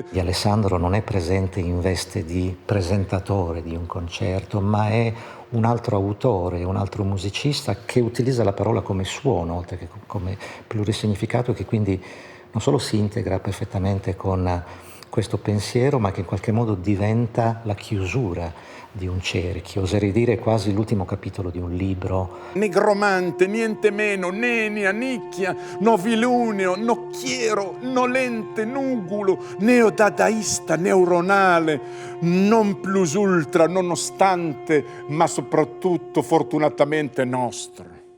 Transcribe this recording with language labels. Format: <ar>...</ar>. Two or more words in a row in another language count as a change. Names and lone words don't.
<it>Di Alessandro non è presente in veste di presentatore di un concerto, ma è un altro autore, un altro musicista che utilizza la parola come suono, oltre che come plurisignificato, che quindi non solo si integra perfettamente con questo pensiero, ma che in qualche modo diventa la chiusura di un cerchio, oserei dire quasi l'ultimo capitolo di un libro. Negromante, niente meno, nenia, nicchia, noviluneo, nocchiero, nolente, nugulo, neodadaista, neuronale,</it> <la>non plus ultra,</la> <it>nonostante, ma soprattutto fortunatamente nostro.</it>